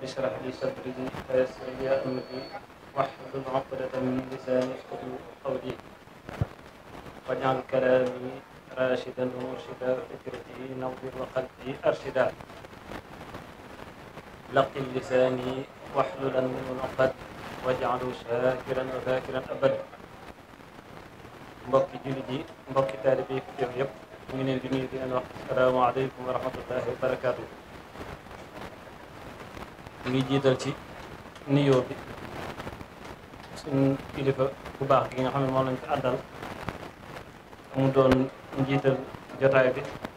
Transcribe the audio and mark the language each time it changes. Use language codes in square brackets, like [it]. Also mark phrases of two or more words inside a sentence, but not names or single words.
[ar] اشرح لي صدري ويسر لي أمري واحلل عقدة من لساني يفقهوا قولي واجعل كلامي راشدا ومرشدا وفكرتي نور وقلبي أرشدا لقن لساني واحللا منه العقد واجعله شاكرا وذاكرا أبدا [wo] mbokki jullit yi mbokki taalibe yi fi teew yëpp ñu ngi leen di nuyu di leen wax [ar] السلام عليكم ورحمة الله وبركاته. [wo] ñu ngi jiital ci nuyoo bi suñ kilifa bu baax gi nga xam ne moom lañ fi àddal mu doon njiital jotaay bi